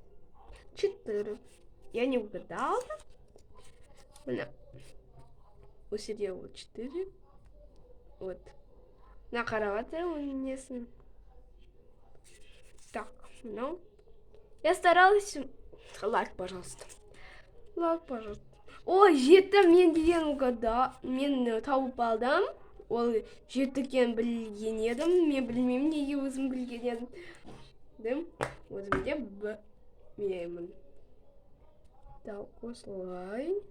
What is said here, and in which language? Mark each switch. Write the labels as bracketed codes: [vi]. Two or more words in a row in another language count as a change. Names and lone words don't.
[ru] 4. Я не угадала. Она усидела 4. Вот. На кровати он не с ним. Так, ну. Я старалась. Лайк, пожалуйста. [kk] Ой, жеті мен деген угадал. Мен тауып алдым. Ол жеті екенін білген едім. Мен білмеймін неге өзім білген едім. Өзім де білмеймін. Так, осылай.